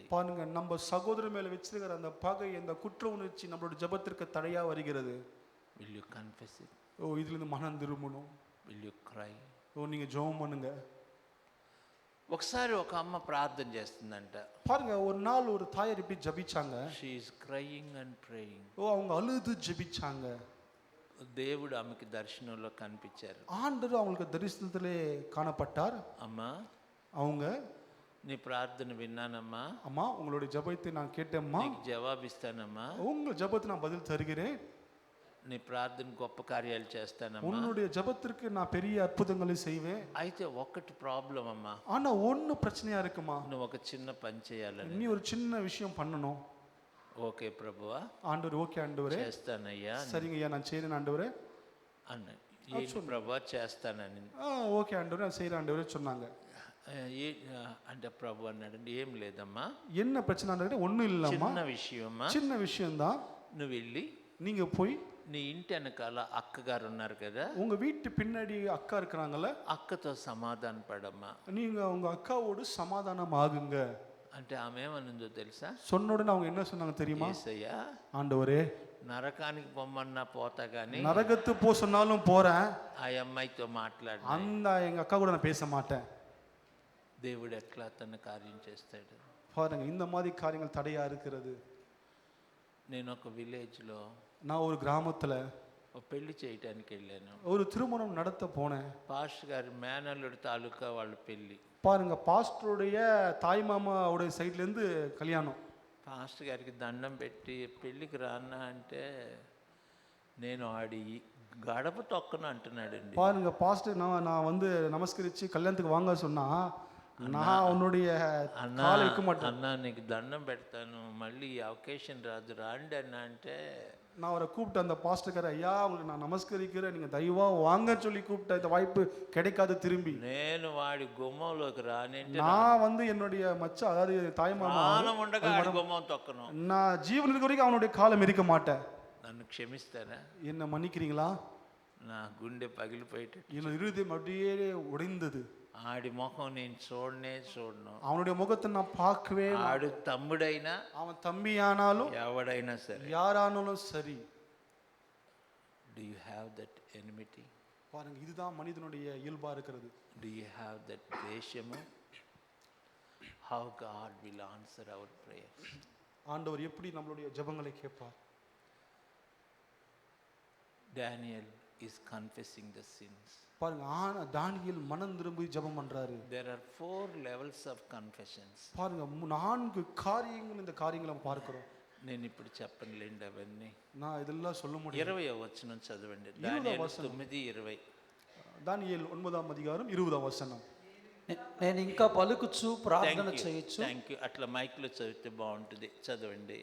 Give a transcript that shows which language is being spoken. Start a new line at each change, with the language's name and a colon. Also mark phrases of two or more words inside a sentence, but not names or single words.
Tamil: பாருங்க, நம்ம சகோதரர் மேல வச்சிருக்கிற அந்த பகை, அந்த குற்ற உணர்ச்சி நம்மளுடைய ஜெபத்திற்கு தடையா வருகிறது.
English: Will you confess it?
Tamil: ஓ இதுலேருந்து மனம் திரும்பணும்.
English: Will you cry?
Tamil: ஓ நீங்கள் ஜெபம் பண்ணுங்க.
Telugu: ఒకసారి ఒక అమ్మ ప్రార్థన చేస్తుందంట.
Tamil: பாருங்க ஒரு நாள் ஒரு தாயார் இப்படி ஜெபிச்சாங்க.
English: She is crying and praying.
Tamil: ஓ அவங்க அழுது ஜெபிச்சாங்க.
Telugu: దేవుడు ఆమెకి దర్శనంలో కనిపించారు.
Tamil: ஆண்டவர் அவங்களுக்கு தரிசனத்திலே காணப்பட்டார்.
Telugu: అమ్మా
Tamil: அவங்க
Telugu: నీ ప్రార్థన విన్నానమ్మా,
Tamil: அம்மா உங்களுடைய ஜெபத்தை நான் கேட்டேம்மா,
Telugu: నీకు జవాబిస్తానమ్మా,
Tamil: உங்க ஜெபத்தை நான் பதில் தருகிறேன்,
Telugu: నీ ప్రార్థన గొప్ప కార్యాలు చేస్తానమ్మా,
Tamil: உன்னுடைய ஜெபத்திற்கு நான் பெரிய அற்புதங்களை செய்வேன்.
Telugu: అయితే ఒకటి ప్రాబ్లం అమ్మా,
Tamil: ஆனா ஒன்னு பிரச்சனையா இருக்குமா,
Telugu: నువ్వు ఒక చిన్న పని చేయాలని.
Tamil: நீ ஒரு சின்ன விஷயம் பண்ணணும்.
Telugu: ఓకే ప్రభువా,
Tamil: ஆண்டவர் ஓகே ஆண்டவரே
Telugu: చేస్తానయ్యా
Tamil: சரிங்க ஐயா நான் செய்றேன் ஆண்டவரே
Telugu: అన్న. ఏంటి ప్రభువా చేస్తానని.
Tamil: ஓகே ஆண்டவரே நான் செய்றேன் ஆண்டவரே சொன்னாங்க.
Telugu: అంటే ప్రభు అన్నాడండి, ఏం లేదమ్మా,
Tamil: என்ன பிரச்சனை ஆண்டவரே, ஒன்றும் இல்லைம்மா,
Telugu: చిన్న విషయమ్మా,
Tamil: சின்ன விஷயம்தான்,
Telugu: నువ్వు వెళ్ళి
Tamil: நீங்க போய்
Telugu: నీ ఇంటి వెనకాల అక్కగారు ఉన్నారు కదా,
Tamil: உங்க வீட்டு பின்னாடி அக்கா இருக்கிறாங்கல்ல,
Telugu: అక్కతో సమాధాన పడమ్మా.
Tamil: நீங்க உங்க அக்காவோடு சமாதானம் ஆகுங்க.
Telugu: అంటే ఆమె ఏమనుందో తెలుసా,
Tamil: சொன்ன உடனே அவங்க என்ன சொன்னாங்க தெரியுமா,
Telugu: యేసయ్యా
Tamil: ஆண்டவரே
Telugu: నరకానికి పొమ్మన్నా పోతా గానీ
Tamil: நரகத்து போ சொன்னாலும் போறேன்,
Telugu: ఆ అమ్మాయితో మాట్లాడు.
Tamil: அந்த எங்க அக்கா கூட நான் பேச மாட்டேன்.
Telugu: దేవుడు ఎట్లా తన కార్యం చేస్తాడు.
Tamil: பாருங்க இந்த மாதிரி காரியங்கள் தடையா இருக்கிறது.
Telugu: నేను ఒక విలేజ్లో
Tamil: நான் ஒரு கிராமத்துல
Telugu: ఒక పెళ్లి చేయటానికి వెళ్ళాను.
Tamil: ஒரு திருமணம் நடத்த போனேன்.
Telugu: పాస్టర్ గారి మేనల్లుడి తాలూకా వాళ్ళ పెళ్లి.
Tamil: பாருங்க பாஸ்டருடைய தாய் மாமாவுடைய சைட்ல இருந்து கல்யாணம்.
Telugu: పాస్టర్ గారికి దండం పెట్టి పెళ్ళికి రానా అంటే నేను ఆడి గడప తొక్కను అంటున్నాడండి.
Tamil: பாருங்க பாஸ்டர் நான் வந்து நமஸ்கரிச்சு கல்யாணத்துக்கு வாங்க சொன்னா நான் உன்னுடைய காலை வைக்க மாட்டேன்.
Telugu: అన్నా నీకు దండం పెడతాను, మళ్ళీ ఈ అవకాశం రాదు రాండి అన్నా అంటే
Tamil: நான் அவரை கூப்பிட்டு அந்த பாஸ்டர்கார ஐயா உங்களுக்கு நான் நமஸ்கரிக்கிறேன், நீங்க தயவா வாங்க சொல்லி கூப்பிட்ட இந்த வாய்ப்பு கிடைக்காது திரும்பி.
Telugu: నేను వాడి గుమ్మంలోకి రానంటే
Tamil: நான் வந்து என்னுடைய மச்சான் அதாவது தாய் மாமா
Telugu: ప్రాణం ఉండగా వాడి గుమ్మం తొక్కను.
Tamil: நான் ஜீவன் இருக்க வரைக்கும் அவனுடைய காலம் இருக்க மாட்டேன்.
Telugu: నన్ను క్షమిస్తారా?
Tamil: என்ன மன்னிக்கிறீங்களா?
Telugu: నా గుండె పగిలిపోయేటట్టు.
Tamil: என் இருதயம் அப்படியே உடைந்தது.
Telugu: ఆడి ముఖం నేను చూడను.
Tamil: அவனுடைய முகத்தை நான் பார்க்கவே,
Telugu: ఆడు తమ్ముడైనా
Tamil: அவன் தம்பி ஆனாலும்
Telugu: ఎవడైనా సరే,
Tamil: யாரானாலும் சரி.
English: Do you have that enmity?
Tamil: பாருங்க இதுதான் மனிதனுடைய இயல்பா இருக்கிறது.
English: Do you have that தேசமு? How God will answer our prayers.
Tamil: ஆண்டவர் எப்படி நம்மளுடைய ஜெபங்களை கேட்பார்.
English: Daniel is confessing the sins.
Tamil: பாருங்க தானியேல் மனம் திரும்பி ஜெபம் பண்றாரு.
English: There are 4 levels of confessions.
Tamil: பாருங்க 4 காரியங்கள் இந்த காரியங்களை நம்ம பார்க்கிறோம்.
Telugu: నేను ఇప్పుడు చెప్పనులేండి అవన్నీ.
Tamil: நான் இதெல்லாம் சொல்ல முடியும்.
Telugu: 20వ వచనం చదవండి. దానియేలు 9:20. దానియేలు 9వ అధ్యాయం 20వ వచనం. నేను ఇంకా పలుకుచు ప్రార్థన చేయొచ్చు.
English: Thank you.
Telugu: అట్లా మైక్లో చదివితే బాగుంటుంది, చదవండి.